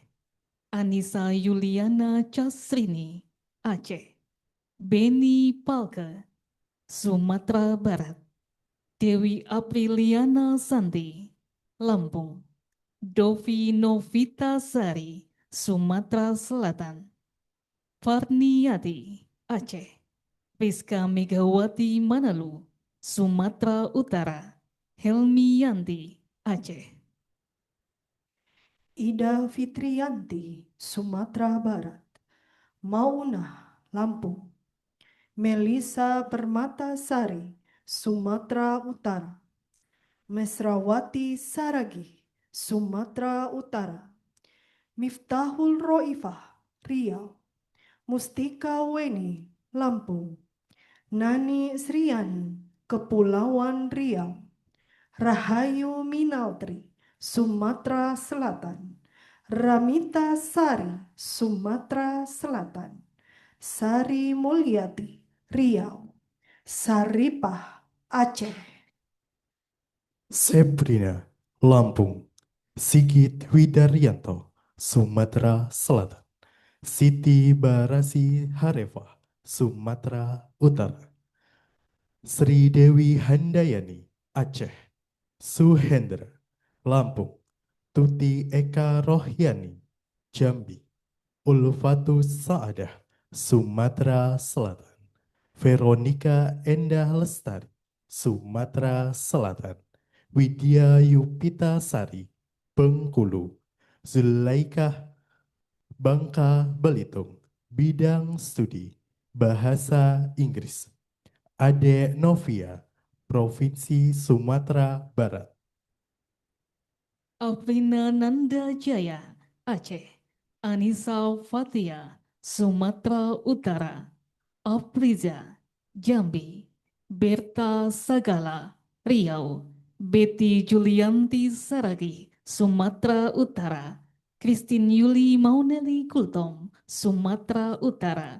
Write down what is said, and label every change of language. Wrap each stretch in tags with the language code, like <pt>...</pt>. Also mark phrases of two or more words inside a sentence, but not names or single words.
<id>Anissa Yuliana Casrini, Aceh. Beni Palke, Sumatera Barat. Dewi Apriliana Santi, Lampung. Dovi Novita Sari, Sumatera Selatan. Farniati, Aceh. Rizka Megawati Manalu, Sumatera Utara. Helmi Yanti, Aceh. Ida Fitriyanti, Sumatera Barat. Maunah, Lampung. Melisa Permatasari, Sumatera Utara. Mesrawati Saragi, Sumatera Utara. Miftahul Roifah, Riau. Mustika Weni, Lampung. Nani Sriani, Kepulauan Riau. Rahayu Minaltri, Sumatera Selatan. Ramita Sari, Sumatera Selatan. Sari Mulyati, Riau. Saripah, Aceh. Sebrina, Lampung. Sigit Widaryanto, Sumatera Selatan. Siti Barasi Harefah, Sumatera Utara. Sri Dewi Handayani, Aceh. Suhendra, Lampung. Tuti Eka Rohyani, Jambi. Ulfatus Saadah, Sumatera Selatan. Veronica Endah Lestari, Sumatera Selatan. Widya Yupita Sari, Bengkulu. Zulaikah Bangka Belitung, Bidang Studi Bahasa Inggris. Ade Novia, Provinsi Sumatera Barat. Afrina Nanda Jaya, Aceh. Anissa Fatia, Sumatera Utara. Afriza, Jambi. Berta Sagala, Riau. Betty Julianti Saragi, Sumatera Utara. Christine Yuli Mauneli Kultom, Sumatera Utara.</id>